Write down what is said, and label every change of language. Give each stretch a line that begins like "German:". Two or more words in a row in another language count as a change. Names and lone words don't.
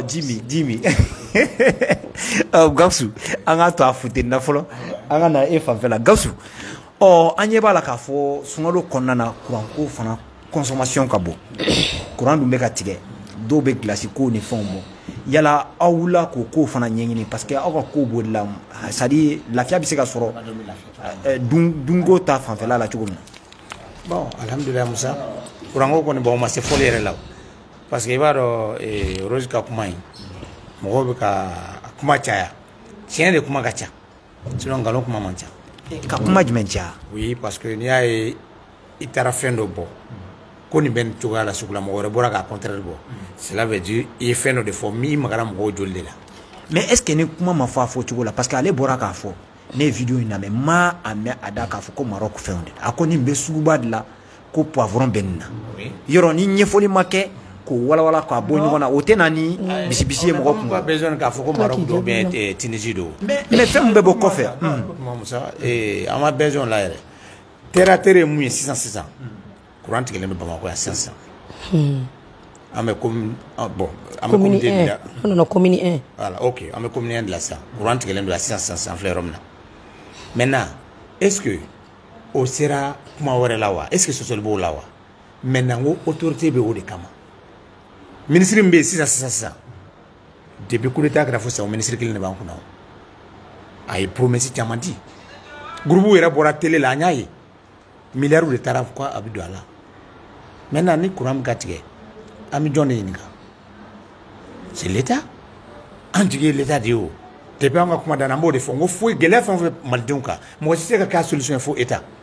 Bambara: ji mi Gawusu an ka to a funteni na fɔlɔ an ka na e fanfɛ la Gawusu an ɲɛ b'a la k'a fɔ sunkalo kɔnɔna na courant ko fana consommation ka bon courant dun bɛ ka tigɛ dɔw bɛ glace ko ni fɛnw bɔ yala aw wulila k'o kow fana ɲɛɲini
French: parce que
Bambara: aw ka kow b'o de la
French: c'est à dire
Bambara: lafiya bɛ se ka sɔrɔ dunko ta fanfɛla la cogo min na. Bon alhamdulillah Musa courant ko kɔni bon ma se fɔli yɛrɛ la
French: parce que
Bambara: i b'a dɔn Rose ka kuma in mɔgɔw bɛ ka kuma caya tiɲɛ de kuma ka ca sinon nkalon kuma man ca. ka kuma jumɛn caya. oui
French: parce que
Bambara: n'i y'a ye i taara fɛn dɔ bɔ ko nin bɛ nin cogoya la sugu la mɔgɔ wɛrɛ bɔra k'a contraire bɔ
French: cela veut dire
Bambara: i ye fɛn dɔ de fɔ min magara mɔgɔw joli de la.
French: mais est ce que
Bambara: ni kuma ma fɔ a fɔ cogo la
French: parce que
Bambara: ale bɔra k'a fɔ ne ye video in lamɛn ma a mɛn a da k'a fɔ ko Maroc fɛnw de a ko nin bɛ suguba de la ko poivron bɛ nin na yɔrɔ ni ɲɛfɔli ma kɛ k'o walawala k'a bɔ ɲɔgɔn na o tɛ na ni bisibisi ye mɔgɔ kun.
French: pas besoin
Bambara: k'a fɔ ko Maroc dɔ bɛ Tunisie don. mais fɛn mun bɛ bɔ kɔfɛ. Musa an ma besoin la yɛrɛ
French: terre à terre
Bambara: ye mun ye sisan courant tigɛlen bɛ Bamako yan sisan an bɛ commune bon an bɛ commune de la non commune 1
French: voilà ok
Bambara: an bɛ commune 1 de la sisan courant tigɛlen don sisan filɛ yɔrɔ min na
French: maintenant est ce que
Bambara: o sera kuma wɛrɛ la wa
French: est ce que
Bambara: sɔsɔli b'o la wa maintenant ko autorité bɛ o de kama ministre min bɛ yen sisan
French: depuis coup d'état
Bambara: kɛra fo sisan o ministre kelen de b'an kunna a ye promesse caman di groupe yɛrɛ bɔra télé la an y'a ye
French: milliards de
Bambara: taara ko a bɛ don a la maintenant ni courant bɛ ka tigɛ an bɛ jɔn de ɲininka
French: c'est l'état
Bambara: an jigi ye l'état de ye o depuis an ka kuma dan na an b'o de fɔ n ko foyi gɛlɛya fɛn o fɛn malidenw kan mɔgɔ si tɛ se ka k'a solution ye fo état